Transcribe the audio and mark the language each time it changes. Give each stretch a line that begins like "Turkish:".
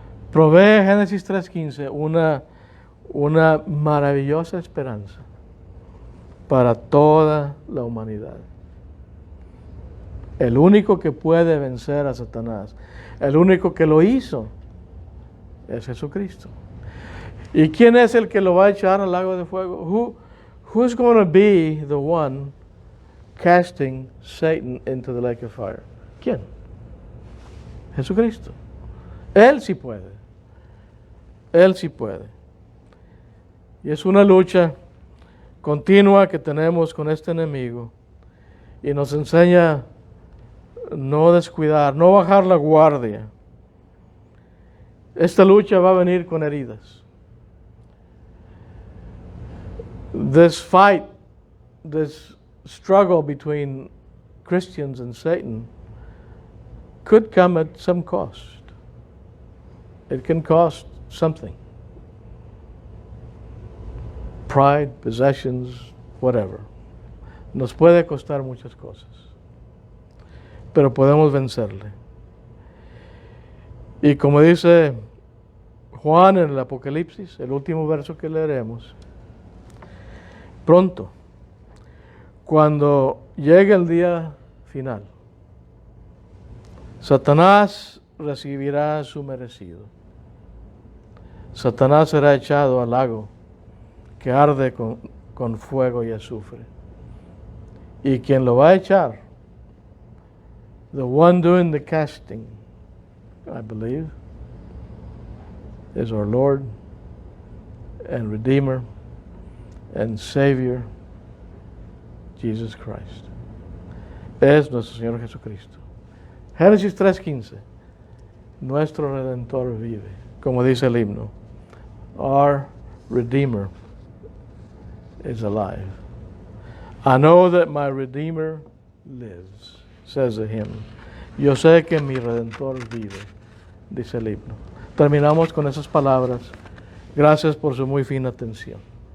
Spanish: Provee Génesis 3:15 una maravillosa esperanza para toda la humanidad. El único que puede vencer a Satanás, el único que lo hizo, es Jesucristo. ¿Y quién es el que lo va a echar al lago de fuego?
English: Who's going to be the one casting Satan into the lake of fire?
Spanish: ¿Quién? Jesucristo. Él sí puede. Él sí puede. Y es una lucha continua que tenemos con este enemigo. Y nos enseña no descuidar, no bajar la guardia. Esta lucha va a venir con heridas.
English: This fight, this struggle between Christians and Satan could come at some cost. It can cost something. Pride, possessions, whatever.
Spanish: Nos puede costar muchas cosas. Pero podemos vencerle. Y como dice Juan en el Apocalipsis, el último verso que leeremos, pronto, cuando llegue el día final, Satanás recibirá su merecido. Satanás será echado al lago que arde con fuego y azufre. Y quien lo va a echar,
English: the one doing the casting, I believe, is our Lord and Redeemer and Savior, Jesus Christ.
Spanish: Es nuestro Señor Jesucristo. Génesis 3:15. Nuestro Redentor vive, como dice el himno.
English: Our Redeemer is alive. I know that my Redeemer lives, says the hymn.
Spanish: Yo sé que mi Redentor vive, dice el himno. Terminamos con esas palabras. Gracias por su muy fina atención.